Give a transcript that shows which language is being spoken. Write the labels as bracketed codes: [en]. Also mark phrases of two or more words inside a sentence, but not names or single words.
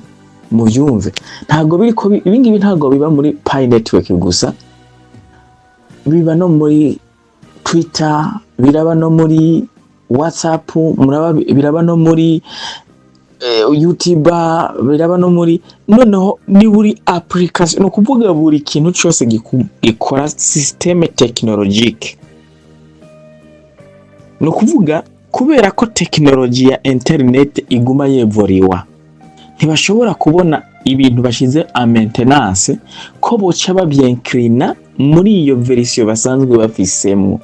[rn] Mu byumve ntago biriko ibingibi ntago biba muri Pi network gusa, biba no muri Twitter, biraba no muri WhatsApp, biraba no muri YouTube, biraba no muri noneho ni buri application, no kuvuga buri kintu cyose gikora [fr] system technologique. [rn] No kuvuga kubera ko technology ya internet iguma yevoriwa, ntibashobora kubona ibintu bashize a maintenance ko boca babyenkrina muri iyo version basanzwe bafisemo.